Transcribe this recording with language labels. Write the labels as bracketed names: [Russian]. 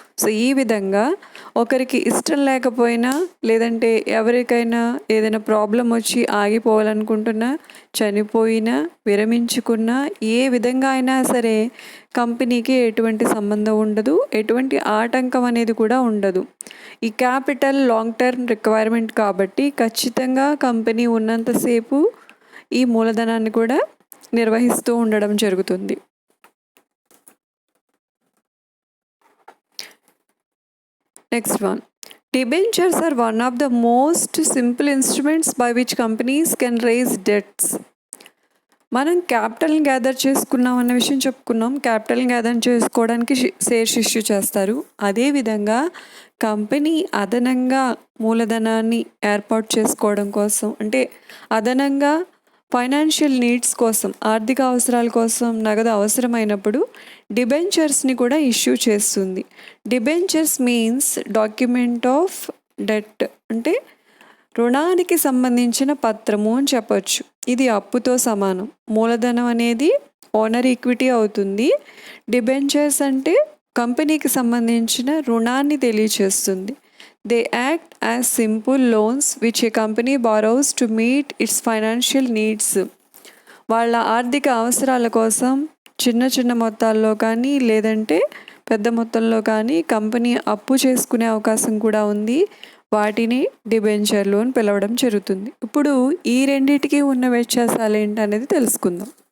[Telugu] So ఈ విధంగా ఒకరికి ఇష్టం లేకపోయినా, లేదంటే ఎవరికైనా ఏదైనా ప్రాబ్లం వచ్చి ఆగిపోవాలనుకుంటున్నా, చనిపోయినా, విరమించుకున్నా, ఏ విధంగా అయినా సరే కంపెనీకి ఎటువంటి సంబంధం ఉండదు, ఎటువంటి ఆటంకం అనేది కూడా ఉండదు. ఈ క్యాపిటల్ లాంగ్ టర్మ్ రిక్వైర్మెంట్ కాబట్టి ఖచ్చితంగా కంపెనీ ఉన్నంతసేపు ఈ మూలధనాన్ని కూడా నిర్వహిస్తూ ఉండడం జరుగుతుంది. [English] Next one, debentures are one of the most simple instruments by which companies can raise debts. [Telugu] మనం క్యాపిటల్ని గ్యాదర్ చేసుకున్నాం అన్న విషయం చెప్పుకున్నాం. క్యాపిటల్ని గ్యాదర్ చేసుకోవడానికి షేర్స్ ఇష్యూ చేస్తారు. అదేవిధంగా కంపెనీ అదనంగా మూలధనాన్ని ఏర్పాటు చేసుకోవడం కోసం, అంటే అదనంగా ఫైనాన్షియల్ నీడ్స్ కోసం, ఆర్థిక అవసరాల కోసం నగదు అవసరమైనప్పుడు డిబెంచర్స్ని కూడా ఇష్యూ చేస్తుంది. [English] debentures means document of debt, [Telugu] అంటే రుణానికి సంబంధించిన పత్రము అని చెప్పొచ్చు. ఇది అప్పుతో సమానం. మూలధనం అనేది ఓనర్ ఈక్విటీ అవుతుంది. డిబెంచర్స్ అంటే కంపెనీకి సంబంధించిన రుణాన్ని తెలియచేస్తుంది. [English] They act as simple loans which a company borrows to meet its financial needs. [Telugu] వాళ్ళ ఆర్థిక అవసరాల కోసం చిన్న మొత్తాల్లో కానీ, లేదంటే పెద్ద మొత్తంలో కానీ కంపెనీ అప్పు చేసుకునే అవకాశం కూడా ఉంది. వాటిని డిబెంచర్లు అని పిలవడం జరుగుతుంది. ఇప్పుడు ఈ రెండింటికి ఉన్న వ్యత్యాసాలు ఏంటనేది తెలుసుకుందాం.